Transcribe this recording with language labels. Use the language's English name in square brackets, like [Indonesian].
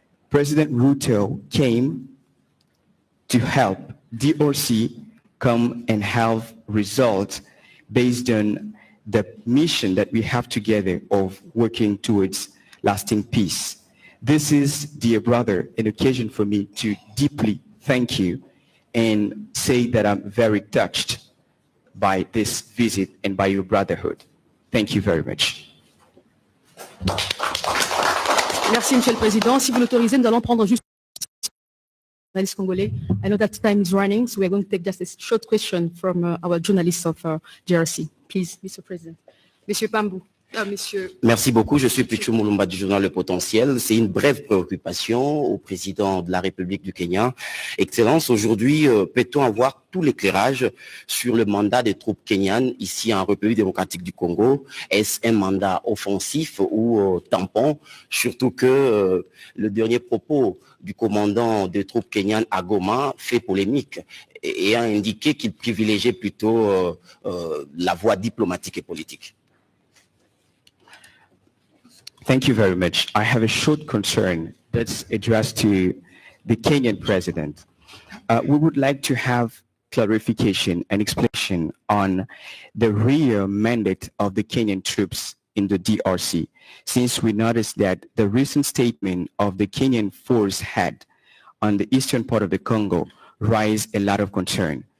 [English] President Ruto came to help DRC come and have results based on the mission that we have together of working towards lasting peace. This is, dear brother, an occasion for me to deeply thank you and say that I'm very touched by this visit and by your brotherhood. Thank you very much. [French] Merci, Monsieur le Président. Si vous l'autorisez, nous allons prendre juste journalist Congolais. [English] I know that time is running, so we're going to take just a short question from our journalists of GRC. Please, Mr. President. Monsieur Pambou. [French] Merci beaucoup. Je suis Pichu Mulumba du journal Le Potentiel. C'est une brève préoccupation au président de la République du Kenya. Excellence, aujourd'hui, peut-on avoir tout l'éclairage sur le mandat des troupes kenyanes ici en République démocratique du Congo? Est-ce un mandat offensif ou tampon? Surtout que le dernier propos du commandant des troupes kenyanes à Goma fait polémique et a indiqué qu'il privilégiait plutôt la voie diplomatique et politique. [English] Thank you very much. I have a short concern that's addressed to the Kenyan president. We would like to have clarification and explanation on the real mandate of the Kenyan troops in the DRC, since we noticed that the recent statement of the Kenyan force head on the eastern part of the Congo raised a lot of concern.